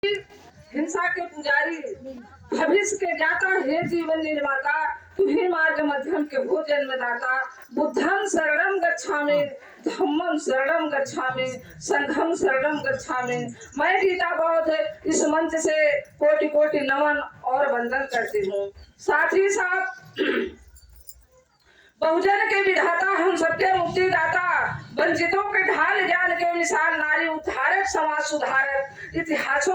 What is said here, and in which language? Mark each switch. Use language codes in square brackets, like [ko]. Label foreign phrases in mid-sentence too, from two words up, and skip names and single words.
[hi] हिंसा के पुजारी, भविष्य के ज्ञाता, हे जीवन निर्माता, तुम्ही मार्ग मध्यम के हो जन्मदाता। [pi] बुद्धं शरणं गच्छामि, धम्मं शरणं गच्छामि, संघं शरणं गच्छामि। [hi] मैं गीता बौद्ध इस मंच से कोटि कोटि नमन और वंदन करती हूँ। साथ ही साथ बहुजन के विधाता, हम सबके मुक्ति दाता, वंचितों के ढाल, ज्ञान के मिसाल, नारी उद्धारक, समाज सुधारक, इतिहासों